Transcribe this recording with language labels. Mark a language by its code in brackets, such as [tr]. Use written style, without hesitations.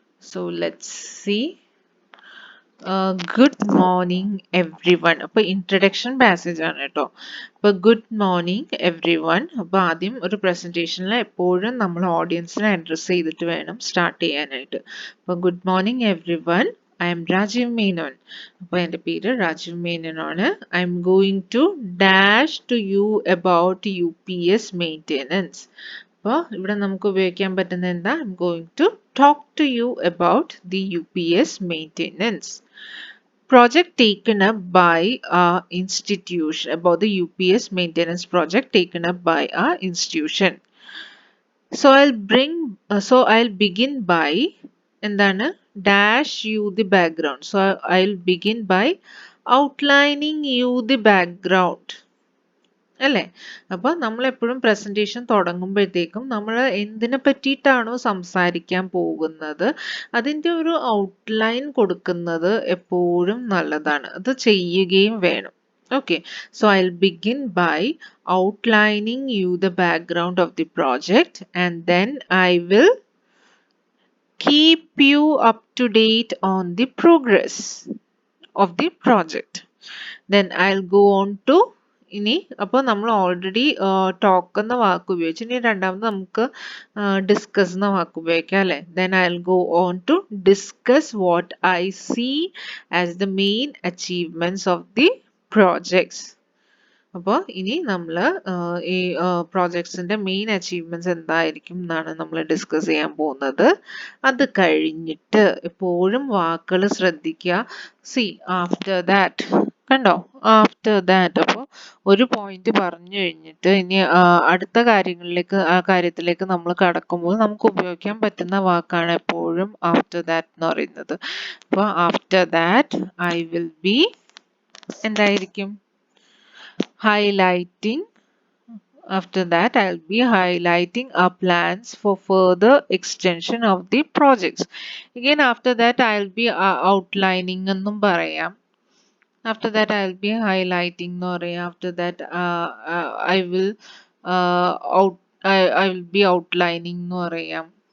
[en] So let's see. Good morning everyone. [ml] അപ്പോൾ introduction passage ആണ് കേട്ടോ. അപ്പോൾ ഗുഡ് മോർണിംഗ് എവ്രി വൺ. അപ്പോൾ ആദ്യം ഒരു പ്രസൻറ്റേഷനിൽ എപ്പോഴും നമ്മൾ ഓഡിയൻസിനെ അഡ്രസ്സ് ചെയ്തിട്ട് വേണം സ്റ്റാർട്ട് ചെയ്യാനായിട്ട്. [en] അപ്പോൾ good morning everyone, I am Rajiv Menon. [ml] അപ്പോൾ എൻ്റെ പേര് രാജീവ് മേനോൻ ആണ്. [en] I am going to dash to you about UPS maintenance. [ml] അപ്പോൾ ഇവിടെ നമുക്ക് ഉപയോഗിക്കാൻ പറ്റുന്ന എന്താ? [en] I am going to talk to you about the UPS maintenance. Project taken up by our institution, about the UPS maintenance project taken up by our institution. So I'll begin by [ml] എന്താണ്? [en] Dash you the background. So I'll begin by outlining you the background. [ml] അല്ലേ? അപ്പോൾ നമ്മൾ എപ്പോഴും presentation തുടങ്ങുമ്പോഴത്തേക്കും നമ്മൾ എന്തിനെ പറ്റിയിട്ടാണോ സംസാരിക്കാൻ പോകുന്നത് അതിൻ്റെ ഒരു ഔട്ട്ലൈൻ കൊടുക്കുന്നത് എപ്പോഴും നല്ലതാണ്. അത് ചെയ്യുകയും വേണം. [en] Okay, so I'll begin by outlining you the background of the project, and then I will keep you up to date on the progress of the project. Then I'll go on to [ml] ഇനി അപ്പോൾ നമ്മൾ already talk എന്ന വാക്ക് ഉപയോഗിച്ചു. ഇനി രണ്ടാമത് നമുക്ക് discuss എന്ന വാക്ക് ഉപയോഗിക്കാം അല്ലേ? [en] Then I will go on to discuss what I see as the main achievements of the projects. [ml] അപ്പോൾ ഇനി നമ്മൾ ഈ പ്രോജക്ട്സിന്റെ മെയിൻ അച്ചീവ്മെന്റ്സ് എന്തായിരിക്കും എന്നാണ് നമ്മൾ ഡിസ്കസ് ചെയ്യാൻ പോകുന്നത്. അത് കഴിഞ്ഞിട്ട് എപ്പോഴും വാക്കുകൾ ശ്രദ്ധിക്കുക. [en] see after that, [ml] കണ്ടോ? [en] After that. [ml] അപ്പോൾ ഒരു പോയിന്റ് പറഞ്ഞു കഴിഞ്ഞിട്ട് ഇനി അടുത്ത കാര്യത്തിലേക്ക് നമ്മൾ കടക്കുമ്പോൾ നമുക്ക് ഉപയോഗിക്കാൻ പറ്റുന്ന വാക്കാണ് എപ്പോഴും ആഫ്റ്റർ ദാറ്റ് എന്ന് പറയുന്നത്. [en] അപ്പോൾ after that I will be [ml] എന്തായിരിക്കും? [en] highlighting after that I'll be highlighting our plans for further extension of the projects. Again after that I'll be outlining [ml] എന്നും പറയാം. [en] After that I'll be highlighting [ml] എന്ന് പറയാം. [en] After that I will out I will be outlining എന്ന് പറയാം.